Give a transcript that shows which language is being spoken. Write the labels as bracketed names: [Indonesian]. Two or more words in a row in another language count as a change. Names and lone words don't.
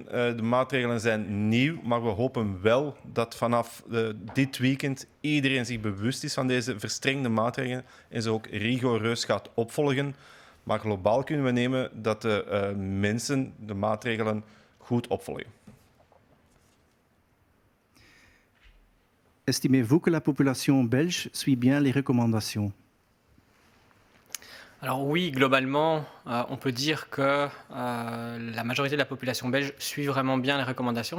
[Dutch] De maatregelen zijn nieuw, maar we hopen wel dat vanaf dit weekend iedereen zich bewust is van deze verstrengde maatregelen en ze ook rigoureus gaat opvolgen. Maar globaal kunnen we nemen dat de mensen de maatregelen goed opvolgen. [French] Estimez-vous que la population belge suit bien les recommandations? Alors oui, globalement, on peut dire que la majorité de la population belge suit vraiment bien les recommandations.